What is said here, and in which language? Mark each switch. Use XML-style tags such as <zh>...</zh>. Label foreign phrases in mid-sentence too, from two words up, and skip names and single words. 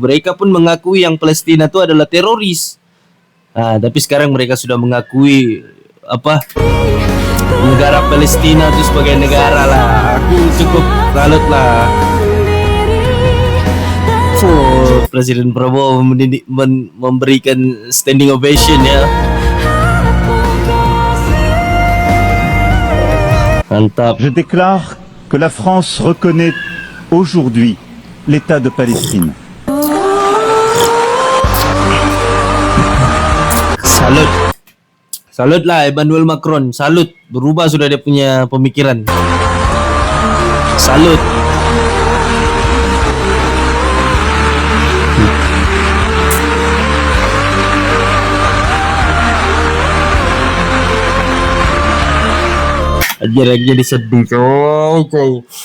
<id>Mereka pun mengakui yang Palestina tu adalah teroris. Tapi sekarang mereka sudah mengakui negara Palestina tu sebagai negara lah. Aku cukup salut lah. Presiden Prabowo memberikan</id> <en>standing ovation</en> <id>ya. Mantap.</id> <fr>Je déclare que la France reconnaît aujourd'hui l'État de Palestine.</fr> <id>Salut lah Emmanuel Macron. Salut, berubah sudah dia punya pemikiran. Salut. Jadi sedih coy.</id>